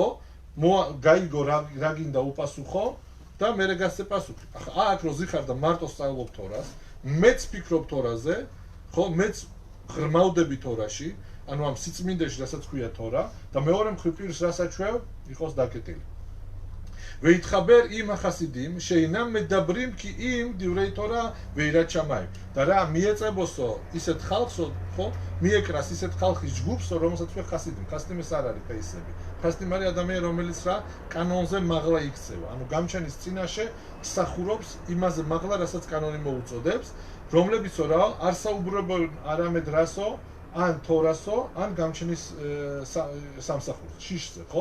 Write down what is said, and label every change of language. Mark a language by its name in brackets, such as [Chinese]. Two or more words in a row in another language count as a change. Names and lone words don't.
[Georgian] გაიგო რა გინდა უპასუხო და მერე გასცე პასუხი. ახლა აქ რო ზიხარ და მარტო სწავლობ თორას, მეც ფიქრობ თორაზე, ხო? მეც ღრმავდები თორაში, ანუ ამ სიწმინდეში, რასაც ქვია თორა და მეორე მხრივ პირს რასაჩვევ იყოს დაკეტილი. [Hebrew] ואיתחבר עם החסידים שאינם מדברים כי אם דברי תורה ויראת שמיים. [Georgian] და რა მიეწებოსო ისეთ ხალხსო, ხო? მიეკრას ისეთ ხალხის ჯგუფსო, რომელსაც ქვია ხასიდი. ხასიდი ეს არ არის ფეისები. ხასიდი არის ადამიანი, რომელიც რა კანონზე მაღლა იქცევა. ანუ გამჩენის წინაშე მსახურობს იმაზე მაღლა, რასაც კანონი მოუწოდებს, რომლებიცო რა არ საუბრობენ არამედ რასო, ან თორასო, ან გამჩენის სამსახურს, შიშზე, ხო?